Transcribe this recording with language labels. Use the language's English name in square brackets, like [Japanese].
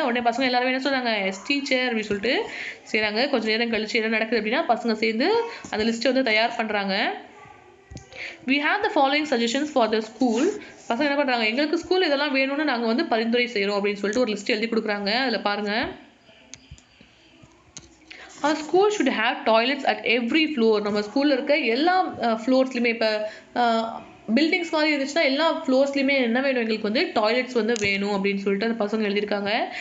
[Tamil] உடனே பசங்க எல்லாரும் என்ன சொல்கிறாங்க, எஸ் டீச்சர் அப்படின்னு சொல்லிட்டு செய்கிறாங்க. கொஞ்சம் நேரம் கழிச்சு என்ன நடக்குது அப்படின்னா, பசங்க சேர்ந்து அந்த லிஸ்ட்டை வந்து தயார் பண்ணுறாங்க. [English] We have the following suggestions for the school. [Tamil] பசங்க என்ன பண்ணுறாங்க, எங்களுக்கு ஸ்கூல் இதெல்லாம் வேணும்னு நாங்கள் வந்து பரிந்துரை செய்கிறோம் அப்படின்னு சொல்லிட்டு ஒரு லிஸ்ட் எழுதி கொடுக்குறாங்க. அதில் பாருங்கள், [English] our school should have toilets at every floor. [Tamil] நம்ம ஸ்கூலில் இருக்க எல்லா ஃப்ளோர்ஸ்லையுமே, இப்போ பில்டிங்ஸ் மாதிரி இருந்துச்சுன்னா எல்லா ஃப்ளோர்ஸ்லையுமே என்ன வேணும், எங்களுக்கு வந்து டாய்லெட்ஸ் வந்து வேணும் அப்படின்னு சொல்லிட்டு அந்த பசங்க எழுதியிருக்காங்க.